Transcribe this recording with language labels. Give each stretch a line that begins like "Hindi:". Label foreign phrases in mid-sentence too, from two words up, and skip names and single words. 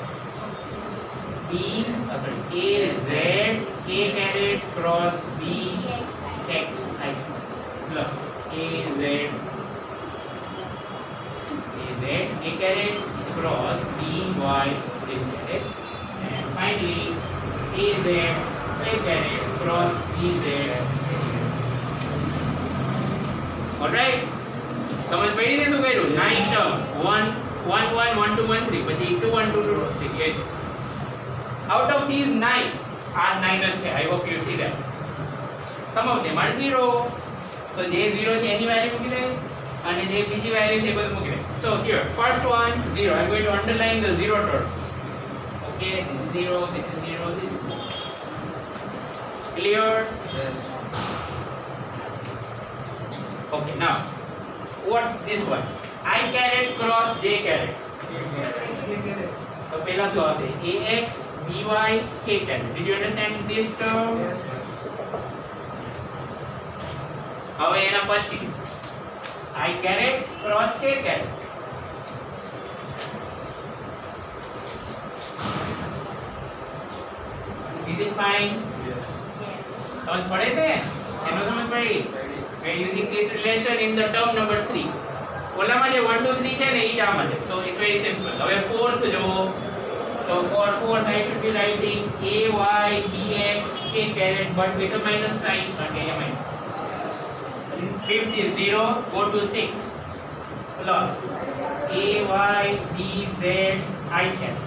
English: AZ A caret cross BX I plus AZ A caret cross BY J caret and finally AZ A caret cross BZ. Alright?
Gujarati: સમજ પડી ને શું કર્યું? 9 ટર્મ 1 1 1 1 2 1 3 પછી 2 1 2 2 3 8.
English: Out of these 9 are 9 છે. I hope you see that. Some of them are 0.
Gujarati: So જે 0 છે એની વેલ્યુ મૂકી દે અને જે બીજી વેલ્યુ છે એ બધું મૂકી દે.
English: So here first one 0. I'm going to underline the 0 term. Okay, this is 0, this is 0, this is 0. Clear? Yes. Okay, now what's this one? I caret cross J caret. So
Gujarati: પહેલા શું આવશે?
English: AX BY K caret. Did you understand this term? Yes.
Gujarati: હવે એના પછી
English: I caret cross K caret. Is it fine? Yes.
Hindi: समझ पड़े थे?
Gujarati: એનો સમજ પડી?
English: We are using this relation in the term number 3.
Gujarati: ઓલામાં જે 1 2 3 છે ને ઈ જ આમાં છે.
English: So it's very simple.
Gujarati: હવે fourth જો.
English: So for fourth I should be writing a y dx k caret but with a minus sign. Okay, a minus. Fifth is 0, go to 6 plus a y dz I caret.